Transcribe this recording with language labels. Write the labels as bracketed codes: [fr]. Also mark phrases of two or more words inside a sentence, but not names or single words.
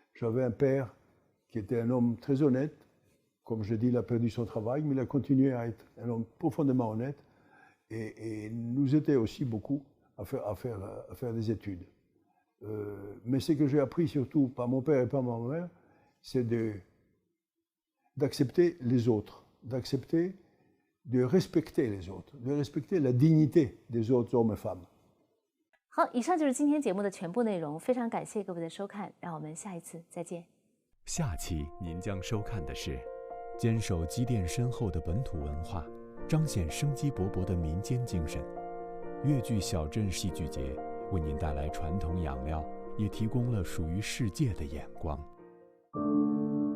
[fr] J'avais un père qui était un homme très honnête. Comme je dis, il a perdu son travail, mais il a continué à être un homme profondément honnête et nous aidait aussi beaucoup à faire des études. Mais ce que j'ai appris surtout par mon père et par ma mère, c'est d'accepter les autres, de respecter les autres, de respecter la dignité des autres hommes et femmes. [zh] 好，以上就是今天节目的全部内容，非常感谢各位的收看，让我们下一次再见。下期您将收看的是坚守积淀深厚的本土文化，彰显生机勃勃的民间精神。粤剧小镇戏剧节为您带来传统养料，也提供了属于世界的眼光。